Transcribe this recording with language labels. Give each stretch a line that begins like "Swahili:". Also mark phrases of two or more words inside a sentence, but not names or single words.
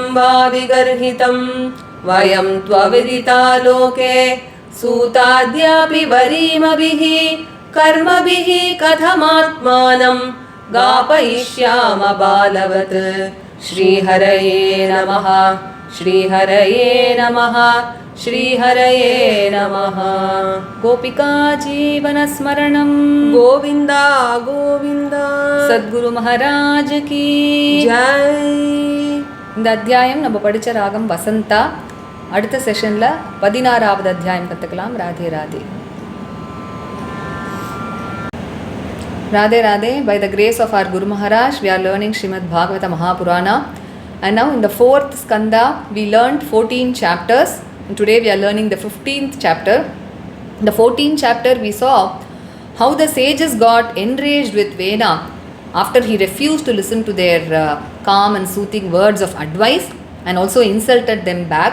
Sanskrit: वा विगर्हितं वयं त्वविदिता लोके सूताद्यापि वरीमभिः कर्मभिः कथमात्मानं गापयिष्याम बालवत् श्रीहरये नमः श्रीहरये नमः श्रीहरये नमः गोपिका जीवनस्मरणं गोविन्दा गोविन्दा
Hindi: सद्गुरु महाराज की जय
Tamil: இந்த அத்தியாயம் நம்ம படிச்ச ராகம் வசந்தா. அடுத்த செஷனில் 16வது அத்தியாயம் கற்றுக்கலாம். ராதே ராதே.
English: Radhe Radhe, by the grace of our Guru Maharaj, we are learning Srimad Bhagavata Mahapurana. And now in the 4th skanda, we learned 14 chapters. And today we are learning the 15th chapter. In the 14th chapter, we saw how the sages got enraged with Vena after he refused to listen to their calm and soothing words of advice and also insulted them back.